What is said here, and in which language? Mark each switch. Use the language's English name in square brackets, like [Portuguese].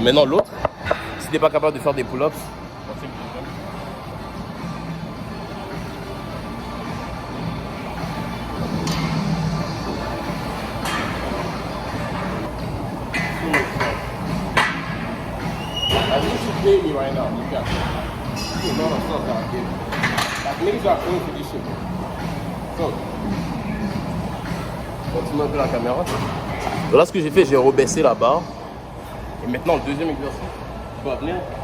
[French] Maintenant, l'autre, si tu n'es pas capable de faire des pull-ups, [English] me right now. You got a lot of stuff out here. Like niggas are going for this shit. [French] So, continue un peu la caméra. Donc là, ce que j'ai fait, j'ai rebaissé la barre. Et maintenant, le deuxième exercice, tu vas venir.